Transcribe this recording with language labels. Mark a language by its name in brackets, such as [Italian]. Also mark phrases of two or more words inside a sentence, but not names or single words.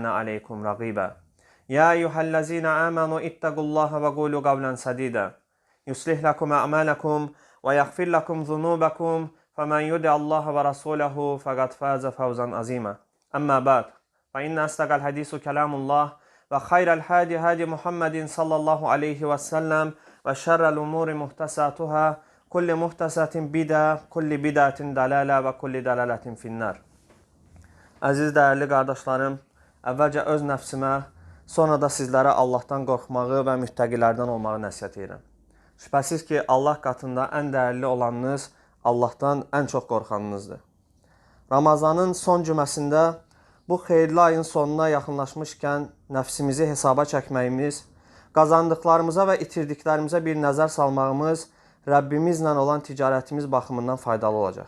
[Arabic] عليكم رقيبا يا أيها الذين آمنوا اتقوا الله وقولوا قولا سديدا يصلح لكم أعمالكم ويغفر لكم ذنوبكم فمن يطع الله ورسوله فقد فاز فوزا عظيما أما بعد فإن أصدق الحديث كلام الله وخير الهدي هدي محمد صلى الله عليه وسلم وشر الأمور محدثاتها كل محدثة بدعة كل بدعة ضلالة وكل ضلالة في النار. [Azerbaijani] Əziz dəyərli qardaşlarım, əvvəlcə öz nəfsimə, sonra da sizlərə Allahdan qorxmağı və müttəqilərdən olmağı nəsihət edirəm. Şübhəsiz ki, Allah qatında ən dəyərli olanınız Allahdan ən çox qorxanınızdır. Ramazanın son cüməsində bu xeyirli ayın sonuna yaxınlaşmışkən nəfsimizi hesaba çəkməyimiz, qazandıqlarımıza və itirdiklərimizə bir nəzər salmağımız Rəbbimizlə olan ticarətimiz baxımından faydalı olacaq.